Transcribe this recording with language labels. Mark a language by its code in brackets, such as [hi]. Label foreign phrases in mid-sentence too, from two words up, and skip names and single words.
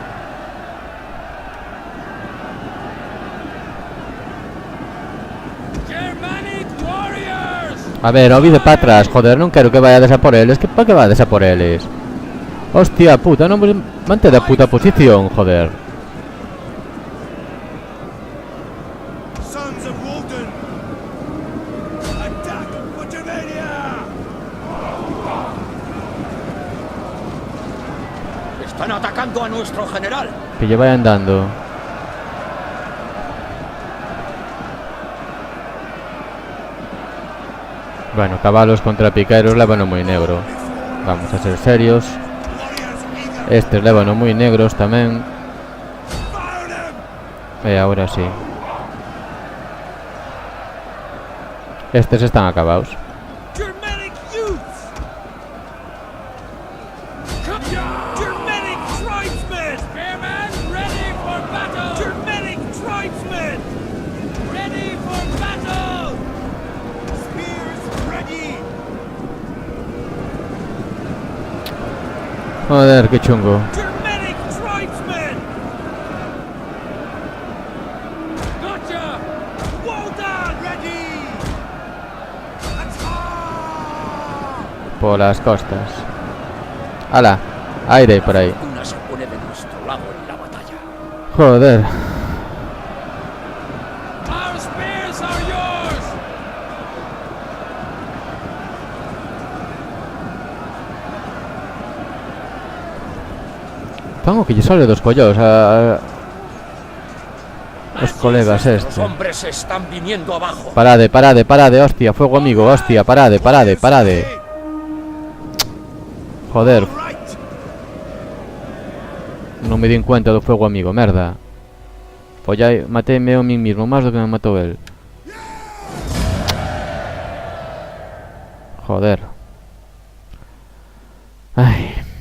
[en] Germanic warriors! [gl] A ver, olvide para atrás, joder, non quero que vayades a por eles. Que para que vades a por eles? [es] Hostia puta, [gl] non mantén a puta posición, joder. [en] Sons of Walden! Attack Buttermania! [es] Están atacando a nuestro general. [gl] Que lle vayan dando. Bueno, cabalos contra piqueros lévano moi negro. [es] Vamos a ser serios. [gl] Estes lévano moi negros tamén. E agora sí. Estes están acabados. [en] Germanic youths! Germanic tribesmen! Spearmen, ready for battle! Germanic tribesmen! Ready for battle! Spears ready! [es] Joder, que chungo. [en] Germanic tribesmen! Gotcha! Wodan! Ready! Attack! [gl] Polas costas. Ala, aire por ahí. [es] Una se pone de nuestro lado en la batalla. Joder. [en] Our spears are yours! [gl] Tengo que lle sale dos collos a os colegas [es] Los [gl] estes. [es] hombres se están viniendo abajo. [gl] Parade, parade, parade, hostia, [es] fuego amigo, [gl] hostia, parade, parade, parade. Joder, [en] Right! [gl] non me di en cuenta do [es] fuego amigo, [gl] merda. Follai, matéme [es] a mí mismo, [gl] máis do que me matou el. Joder. Ai.